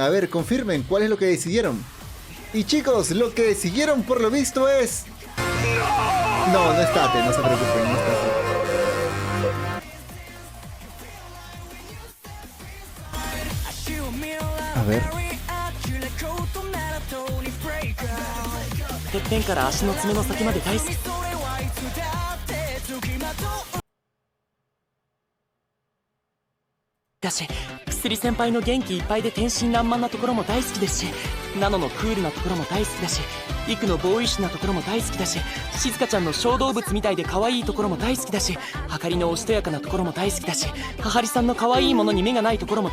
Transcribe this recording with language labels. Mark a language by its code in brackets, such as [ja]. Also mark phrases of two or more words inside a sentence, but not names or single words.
[es] A ver, confirmen cuál es lo que decidieron. Y chicos, lo que decidieron por lo visto es... No, no es Tate, no se preocupen, no es Tate. A ver. [ja] てっぺんから足の爪の先まで大好きだし、薬先輩の元気いっぱいで天真爛漫なところも大好きですし、ナノのクールなところも大好きだし、イクのボーイッシュなところも大好きだし、静香ちゃんの小動物みたいで可愛いところも大好きだし、あかりのおしとやかなところも大好きだし、ははりさんの可愛いものに目がないところも